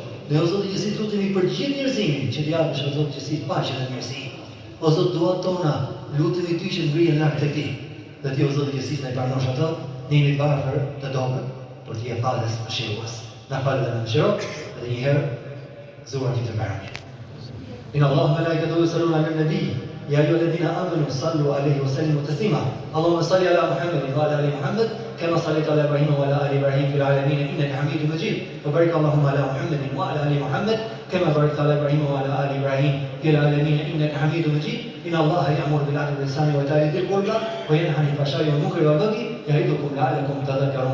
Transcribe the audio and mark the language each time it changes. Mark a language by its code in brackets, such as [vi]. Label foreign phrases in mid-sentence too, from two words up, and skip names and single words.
[sq] Ne o Zot i gjithësisë lutemi për gjithë njerëzimin që të japësh o Zot gjithësisë paqe dhe mirësi. O Zot duat tona, lutemi ty që ngrihen lart tek ti. Dhe ti o Zot i gjithësisë na i pranosh ato, ne jemi të varfër të dobët për të jep falës mëshirues. Na fal dhe na mëshiro, edhe një herë gëzuar ditën e Bayramit. [ar] إن الله وملائكته يصلون على النبي. يا أيها الذين آمنوا صلوا عليه وسلموا تسليما اللهم صل على محمد وعلى آل محمد كما صليت على إبراهيم وعلى آل إبراهيم في العالمين إنك حميد مجيد وبارك اللهم على محمد وعلى آل محمد كما باركت على إبراهيم وعلى آل إبراهيم في العالمين إنك حميد مجيد إن الله يأمر بالعدل والإحسان وإيتاء ذي القربى وينهى عن الفحشاء والمنكر والبغي يعظكم لعلكم تذكرون.